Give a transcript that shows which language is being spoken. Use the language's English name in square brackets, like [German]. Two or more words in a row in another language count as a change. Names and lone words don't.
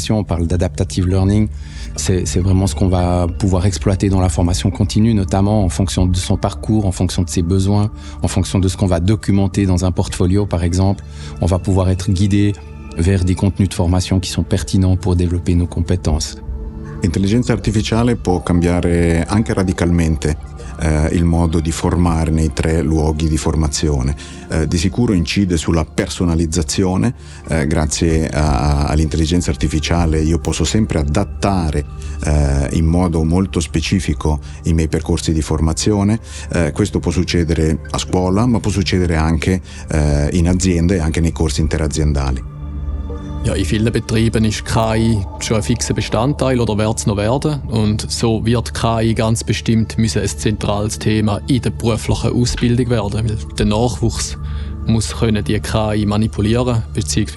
[French] On parle d' [English] adaptative learning. [French] C'est vraiment ce qu'on va pouvoir exploiter dans la formation continue, notamment en fonction de son parcours, en fonction de ses besoins, en fonction de ce qu'on va documenter dans un portfolio, par exemple. On va pouvoir être guidé vers des contenus de formation qui sont pertinents pour développer nos compétences. [Italian] L'intelligenza artificiale può cambiare anche radicalmente il modo di formare nei 3 luoghi di formazione. Di sicuro incide sulla personalizzazione. Grazie all'intelligenza artificiale io posso sempre adattare in modo molto specifico i miei percorsi di formazione. Questo può succedere a scuola, ma può succedere anche in aziende e anche nei corsi interaziendali. [German] Ja, in vielen Betrieben ist KI schon ein fixer Bestandteil oder wird es noch werden. Und so wird KI ganz bestimmt müssen ein zentrales Thema in der beruflichen Ausbildung werden. Weil der Nachwuchs muss können die KI manipulieren bzw.